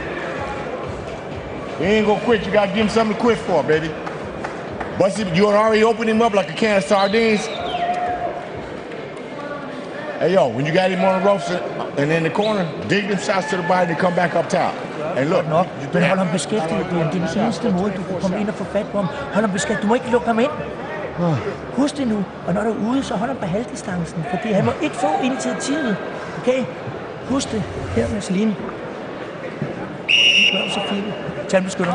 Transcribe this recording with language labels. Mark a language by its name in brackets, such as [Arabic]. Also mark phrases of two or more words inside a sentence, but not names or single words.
[English] He ain't gonna quit. You gotta give him something to quit for, baby. Busted, you already opened him up like a can of sardines. Hey, yo, when you got him on the ropes and in the corner, dig them shots to the body to come back up top. And look, [Danish] Nok, men hold ham beskæftiget, Brian. Det er den eneste måde, du kan komme ind og få fat på ham. Hold ham beskæftiget. Du må ikke lukke ham ind. Husk det nu. Og når du er ude, så hold ham på halvdistancen. Fordi han må ikke få initiativet. Okay? Husk det. Her med Celine. Gør det så fint. Tandbeskytter.